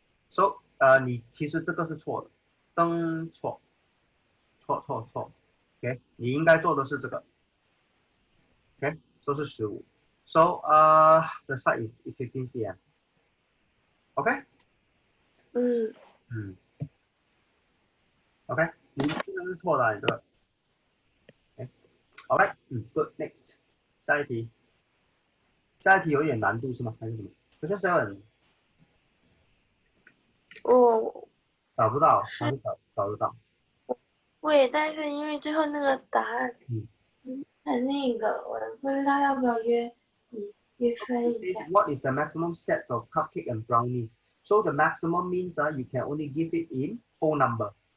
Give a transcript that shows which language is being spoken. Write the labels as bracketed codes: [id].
[zh] So，你其实这个是错的，错，OK，你应该做的是这个，OK，说是15。 [en] So，the side is 15 cm。 OK。 [zh] OK，你这个是错的，你这个。 [en] OK，good next， [zh] 下一题。下一题有点难度是吗？还是什么？好像7 我找不到，还是找得到？对，但是因为最后那个答案很那个，我不知道要不要约分一下。 [en] What is the maximum set of cupcake and brownies? So the maximum means you can only give it in whole number.